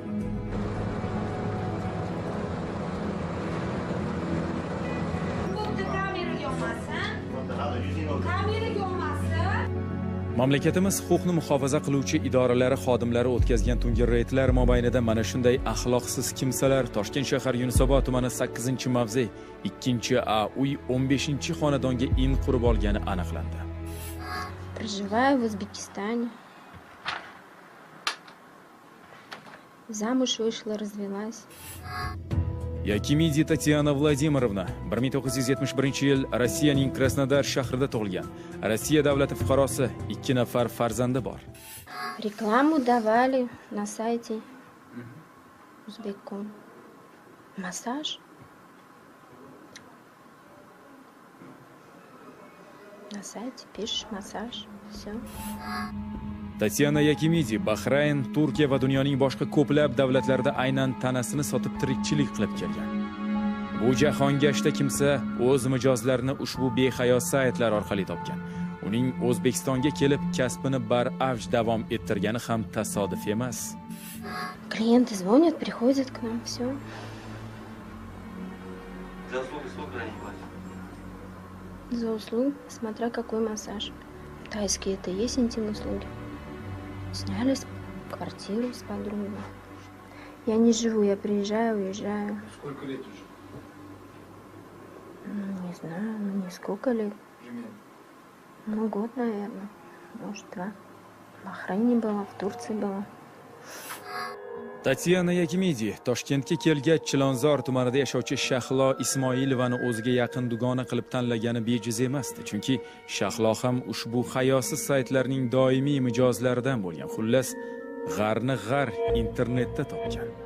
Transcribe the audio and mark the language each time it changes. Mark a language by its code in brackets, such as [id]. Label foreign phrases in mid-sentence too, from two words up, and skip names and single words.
[uz] Mamlakatimiz huquqni muhofaza qiluvchi idoralari xodimlari o'tkazgan tungi reydlar mobaynida mana shunday axloqsiz kimsalar Toshkent shahar Yunusobod tumani 8-mavze 2-A uy 15-xonadonga in qurib olgani aniqlandi. [ru] Проживаю в Узбекистане. Замуж вышла, развелась. [uz] Yakimidi Tatyana Vladimirovna 1971-yil Rossiyaning Krasnodar shahrida tug'ilgan. Rossiya davlati fuqarosi, 2 nafar farzandi bor. [ru] Рекламу давали на сайте Узбекком. Массаж. На сайте пишешь массаж. Все. [uz] Tatyana Yakimidi Bahrayn, Turkiya va dunyoning boshqa ko'plab davlatlarida aynan tanasini sotib tirikchilik qilib kelgan. Bu jahongashta kimsa o'z mijozlarini ushbu behayo saytlar orqali topgan. Uning O'zbekistonga kelib kasbini baravj davom ettirgani ham tasodif emas. [ru] Клиенты звонят, приходят к нам, все. За услуги сколько они платят? За услуги, смотря какой массаж. Тайские это есть интимные услуги. Сняли квартиру с подругой. Я не живу, я приезжаю, уезжаю. Сколько лет уже? Не знаю, не сколько лет. Ну, год, наверное. Может, 2. В Бахрайне была, в Турции была. [uz] Tatyana Yakimidi Toshkentga kelgach Chilonzor tumanida yashovchi Shahlo Ismoilovani o'ziga yaqin dugona qilib tanlagani bejiz emasdi. Chunki Shahlo ham ushbu hayosiz saytlarning doimiy mijozlaridan bo'lgan. Xullas, g'arni g'ar internetda topgan.